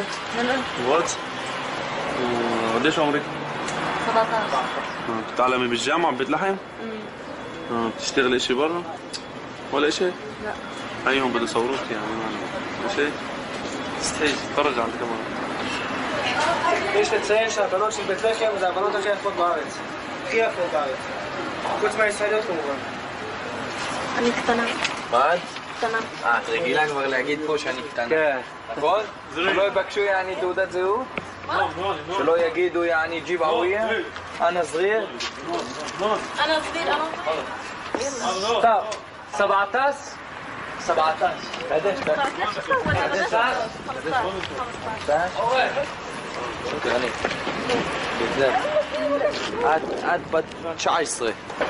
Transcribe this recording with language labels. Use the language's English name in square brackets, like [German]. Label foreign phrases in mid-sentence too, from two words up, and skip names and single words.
[Arabic] لا وات؟ قديش عمرك؟ 17 بتتعلمي بالجامعة ببيت لحم؟ بتشتغلي اشي برا؟ ولا اشي؟ لا هيهم بده يصوروك يعني اشي؟ تستحيش تتفرج على الكاميرا [Hebrew] יש לציין שהבנות של בית לחם זה הבנות הכי יפות בארץ. הכי יפות בארץ. חוץ מהישראליות כמובן. אני קטנה. מה את? קטנה. את רגילה כבר להגיד פה שאני קטנה. כן. נכון? שלא יבקשו יעני תעודת זהות? שלא יגידו יעני [Arabic] جيب هوية? أنا زغير? أنا صغير أنا [Hebrew] טוב. 17? 17. [Arabic] قديش ده؟ [Hebrew] 15? את בת 19.